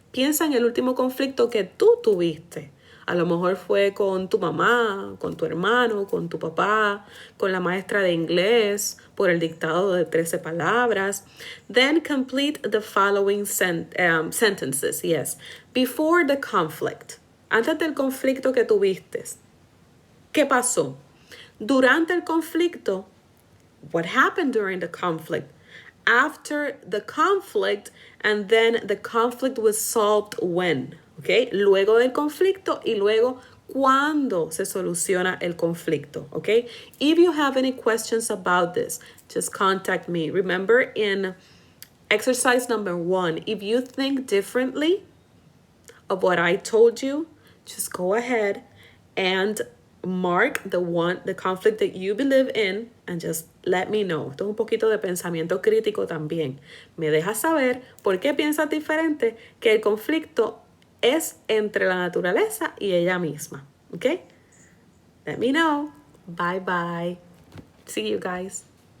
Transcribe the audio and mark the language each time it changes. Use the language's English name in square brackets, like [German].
[Spanish] Piensa en el último conflicto que tú tuviste. A lo mejor fue con tu mamá, con tu hermano, con tu papá, con la maestra de inglés, por el dictado de 13 palabras. [English] Then complete the following sentences. Yes. Before the conflict. [Spanish] Antes del conflicto que tuviste. ¿Qué pasó? Durante el conflicto. [English] What happened during the conflict? After the conflict, and then the conflict was solved when? [Spanish] Okay, luego del conflicto y luego cuando se soluciona el conflicto. [English] Okay, if you have any questions about this, just contact me. Remember, in exercise number 1, if you think differently of what I told you, just go ahead and mark the conflict that you believe in and just let me know. [Spanish] Esto es un poquito de pensamiento crítico también. Me dejas saber por qué piensas diferente, que el conflicto es entre la naturaleza y ella misma. [English] Okay? Let me know. Bye bye. See you guys.